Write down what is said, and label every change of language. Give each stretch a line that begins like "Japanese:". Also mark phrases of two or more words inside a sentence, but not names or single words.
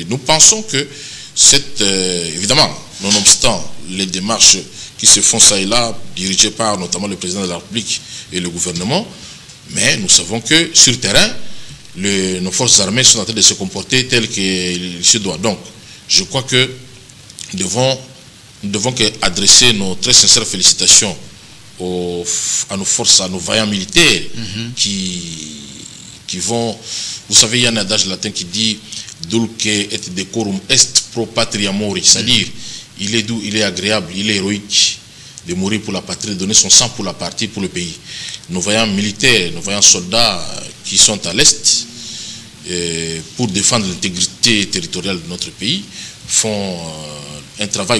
French: Nous pensons que évidemment, nonobstant les démarches qui se font ça et là, dirigées par notamment le président de la République et le gouvernement, mais nous savons que sur le terrain, nos forces armées sont en train de se comporter tel qu'il se doit. Donc, je crois que nous devons adresser nos très sincères félicitations à nos forces, à nos vaillants militaires qui vont... Vous savez, il y a un adage latin qui dit «
Latin: Dulce et decorum est pro patria mori »,
French: c'est-à-dire il est doux, il est agréable, il est héroïque de mourir pour la patrie, de donner son sang pour la patrie, pour le pays. Nos vaillants militaires, nos vaillants soldats qui sont à l'Est, pour défendre l'intégrité territoriale de notre pays, font un travail.